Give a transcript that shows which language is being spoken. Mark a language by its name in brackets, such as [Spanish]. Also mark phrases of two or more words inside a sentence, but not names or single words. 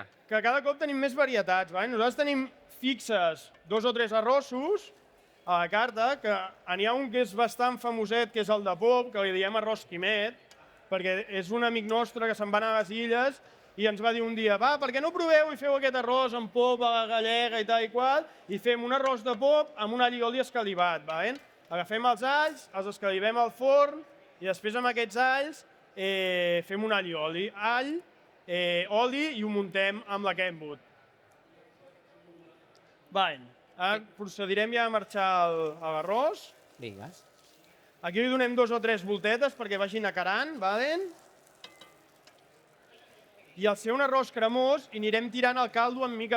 [Catalan] Que cada cop tenim més varietats. Nosaltres tenim fixes 2 o 3 arrossos a la carta, que n'hi ha un que és bastant famoset, que és el de pop, que li diem arròs quimet, perquè és un amic nostre que se'n va anar a les Illes i ens va dir un dia, va, per què no proveu i feu aquest arròs amb pop a la gallega i tal i qual, i fem un arròs de pop amb un all i oli escalivat. Agafem els alls, els escalivem al forn i després amb aquests alls fem un all i oli. All, oli i ho muntem amb la Kenwood. Ara procedirem ja a marxar l'arròs. Digues. Aquí li donem 2 o 3 voltetes perquè vagin acarant. I al ser un arròs cremós hi anirem tirant el caldo en mica.